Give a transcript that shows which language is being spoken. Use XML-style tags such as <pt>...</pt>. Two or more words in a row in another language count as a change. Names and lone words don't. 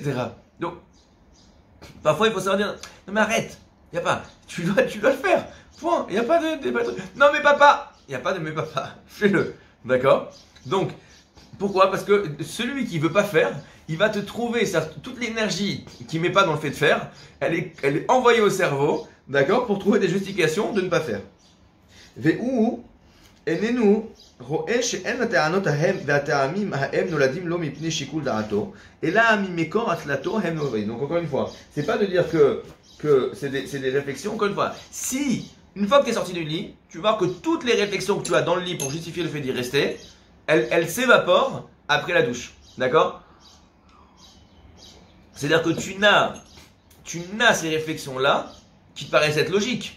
<fr>Donc, parfois il faut savoir dire non mais arrête, il n'y a pas, tu dois le faire, point, il n'y a pas de non mais papa, il n'y a pas de mais papa, fais-le, d'accord? Donc, pourquoi? Parce que celui qui ne veut pas faire, il va te trouver, toute l'énergie qu'il ne met pas dans le fait de faire, elle est envoyée au cerveau, d'accord, pour trouver des justifications de ne pas faire.</fr> <he>והוא איננו רואה שאין הטענות ההם והטעמים ההם נולדים לו מפני שיקול דעתו, אלא ממקור הצלתו הם נובעים.</he> <fr>Donc encore une fois, c'est pas de dire que c'est des réflexions, encore une fois. Si, une fois que tu es sorti du lit, tu vois que toutes les réflexions que tu as dans le lit pour justifier le fait d'y rester, elles s'évaporent après la douche. D'accord? C'est-à-dire que tu n'as ces réflexions-là qui te paraissent être logiques.</fr>